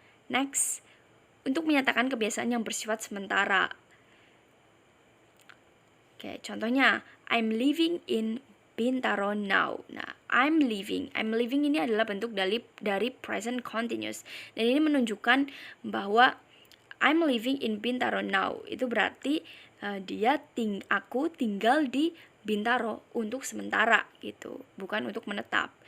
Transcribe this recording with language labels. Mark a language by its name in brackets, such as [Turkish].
[Indonesian] Next, untuk menyatakan kebiasaan yang bersifat sementara. Oke, contohnya [English] I'm living in Bintaro now. [Indonesian] Nah, [English] I'm living [Indonesian] ini adalah bentuk dari present continuous. Dan ini menunjukkan bahwa [English] I'm living in Bintaro now. [Indonesian] Itu berarti aku tinggal di Bintaro untuk sementara gitu, bukan untuk menetap.